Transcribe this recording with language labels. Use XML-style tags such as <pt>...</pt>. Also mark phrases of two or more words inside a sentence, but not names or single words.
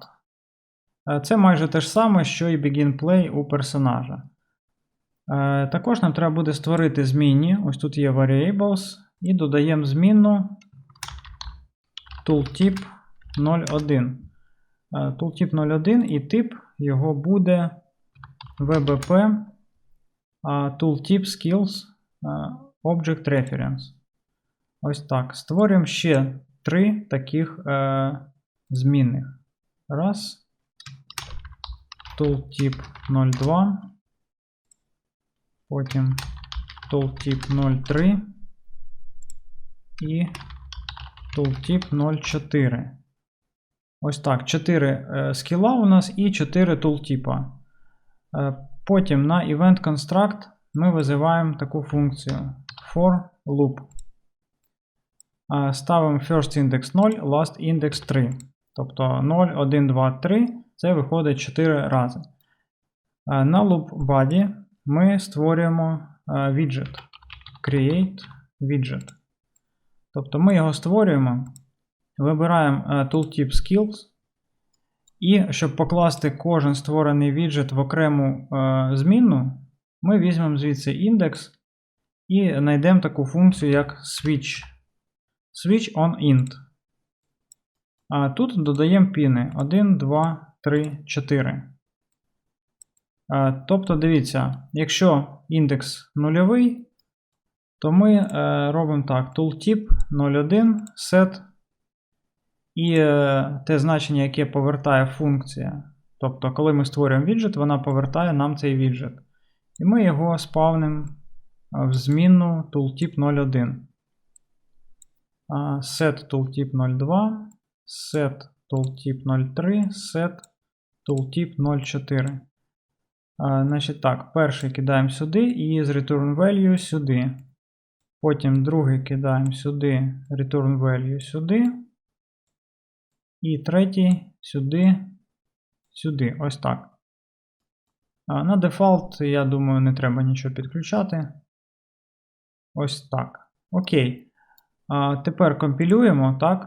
<uk>Це майже те ж саме, що і Begin Play у персонажа. Також нам треба буде створити змінні. Ось тут є Variables. І додаємо змінну tooltip 01. Tooltip 01 і тип його буде</uk> <en>WebP tooltip skills object reference.</en> <uk>Ось так. Створюємо ще 3 таких змінних. Раз. Tooltip 02. Потім tooltip 03. І tooltip 04. Ось так. 4 скіла у нас і 4 tooltip. Потім на</uk> <en>Event Construct</en> <uk>ми визиваємо таку функцію</uk> <en>for loop.</en> <uk>Ставимо</uk> <en>first index 0, last index 3.</en> <uk>Тобто 0, 1, 2, 3. Це виходить 4 рази. На</uk> <en>loop body</en> <uk>ми створюємо</uk> <en>widget create widget.</en> <uk>Тобто ми його створюємо, вибираємо Tooltip Skills, і щоб покласти кожен створений віджит в окрему змінну, ми візьмемо звідси індекс і знайдемо таку функцію, як switch.</uk> <en>Switch on int.</en> <uk>А тут додаємо піни 1, 2, 3, 4. Тобто, дивіться, якщо індекс нульовий, то ми робимо так:</uk> <en>tooltip 01 set</en> <uk>і те значення, яке повертає функція. Тобто, коли ми створюємо віджит, вона повертає нам цей віджит. І ми його спавнимо в змінну tooltip 01.</uk> <en>Set tooltip 02, set tooltip 03, set tooltip 04.</en> <uk>Значить так, перший кидаємо сюди і з</uk> <en>return value</en> <uk>сюди. Потім другий кидаємо сюди,</uk> <en>return value сюди.</en> <uk>І третій сюди, сюди. Ось так. На дефолт, я думаю, не треба нічого підключати. Ось так. Окей. Тепер компілюємо, так?</uk>